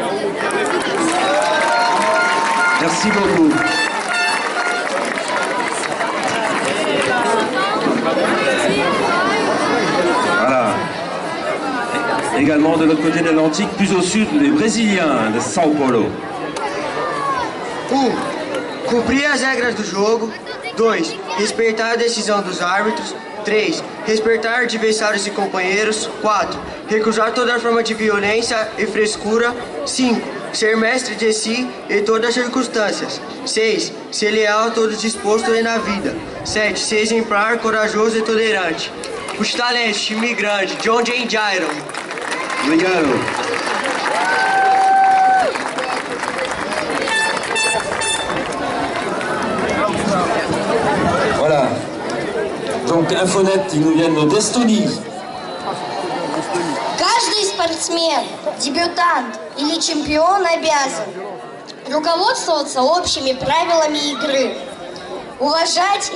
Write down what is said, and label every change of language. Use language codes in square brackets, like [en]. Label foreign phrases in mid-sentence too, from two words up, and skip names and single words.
[fr] Merci beaucoup. Voilà. Également de l'autre côté de l'Atlantique, plus au sud, les Brésiliens de São Paulo. [pt] 1. Cumprir as regras do jogo. 2. Respeitar a decisão dos árbitros. 3. Respeitar adversários e companheiros. 4. Recusar toda forma de violência e frescura. 5. Ser mestre de si em todas as circunstâncias. 6. Ser leal a todos disposto e na vida. 7. Ser exemplar, corajoso e tolerante. Os talentos, time grande, John Jane Jairo. Obrigado. [fr] Voilà. Donc Infonet, ils nous viennent d'Estonie. [ru] Каждый спортсмен, дебютант или чемпион обязан руководствоваться общими правилами игры, уважать